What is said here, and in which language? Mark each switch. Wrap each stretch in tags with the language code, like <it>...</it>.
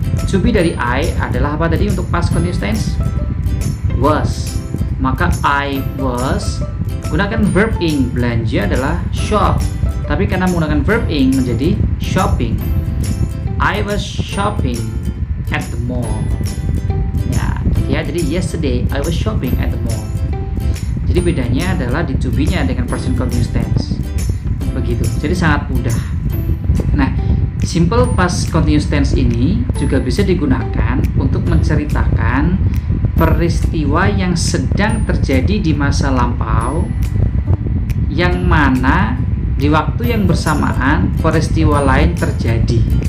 <id>To be dari I adalah apa tadi untuk past continuous tense? Was. Maka I was, gunakan verb ing, belanja adalah shop, tapi karena menggunakan verb ing menjadi shopping.</id> <en>I was shopping at the mall.</en> <id>Ya, jadi</id> <en>yesterday I was shopping at the mall.</en> <id>Jadi bedanya adalah di to be-nya dengan present continuous tense. Begitu. Jadi sangat mudah. Nah, simple past continuous tense ini juga bisa digunakan untuk menceritakan peristiwa yang sedang terjadi di masa lampau, yang mana di waktu yang bersamaan peristiwa lain terjadi.</id>